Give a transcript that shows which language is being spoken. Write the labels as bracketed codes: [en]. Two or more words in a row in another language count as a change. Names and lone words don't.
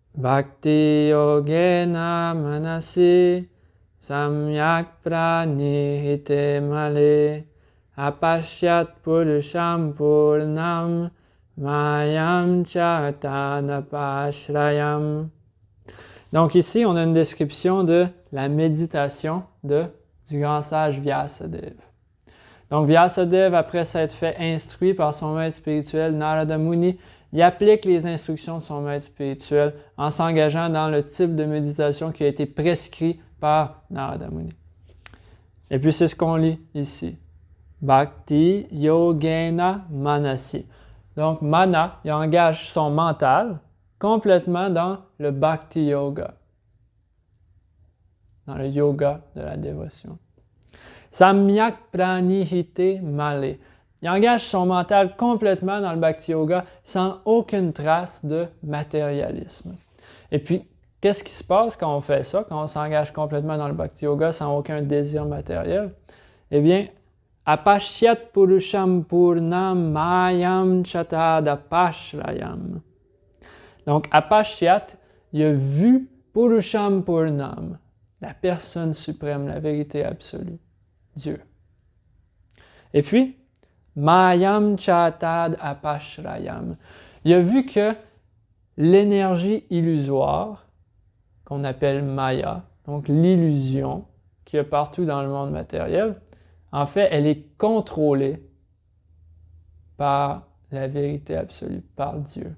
[sa] भक्ति योगेन मनसि सम्यक् प्रणिहिते मले अपश्यत् पुरुषं पूर्णं मायां चतनपाश्रयम्. [fr] Donc ici, on a une description de la méditation du grand sage Vyasadeva. Donc Vyasadeva, après s'être fait instruit par son maître spirituel Narada Muni, il applique les instructions de son maître spirituel en s'engageant dans le type de méditation qui a été prescrit par Narada Muni. Et puis c'est ce qu'on lit ici. [sa] भक्ति योगेन मनसि. [fr] Donc mana, il engage son mental complètement dans le bhakti yoga, dans le yoga de la dévotion. [sa] सम्यक् प्रणिहिते मले. [fr] Il engage son mental complètement dans le bhakti yoga sans aucune trace de matérialisme. Et puis, qu'est-ce qui se passe quand on fait ça, quand on s'engage complètement dans le bhakti yoga sans aucun désir matériel? Eh bien, [sa] अपश्यत् पुरुषं पूर्णं मायां चतदपाश्रयम्. [fr] Donc, apashyat, il a vu [sa] पुरुषं पूर्णं, [fr] la personne suprême, la vérité absolue, Dieu. Et puis, [sa] मायां चतदपाश्रयम्. [fr] Il a vu que l'énergie illusoire, qu'on appelle maya, donc l'illusion qu'il y a partout dans le monde matériel, en fait, elle est contrôlée par la vérité absolue, par Dieu.